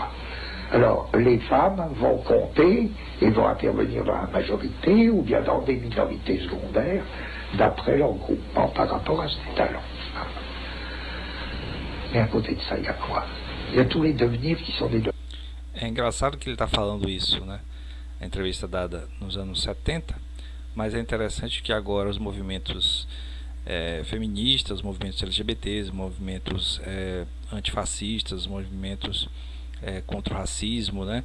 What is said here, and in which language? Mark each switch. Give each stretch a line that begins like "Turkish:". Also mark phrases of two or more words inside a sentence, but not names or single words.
French: Alors, les femmes vont compter et vont intervenir dans la majorité ou bien dans des minorités secondaires d'après leur groupement par rapport à cet étalon. Mais à côté de ça, il y a quoi? Il y a tous les devenirs qui sont des devenirs.
Portuguese: É engraçado que ele está falando isso, né? A entrevista dada nos anos 70, mas é interessante que agora os movimentos feministas, movimentos LGBTs, movimentos antifascistas, movimentos contra o racismo, né?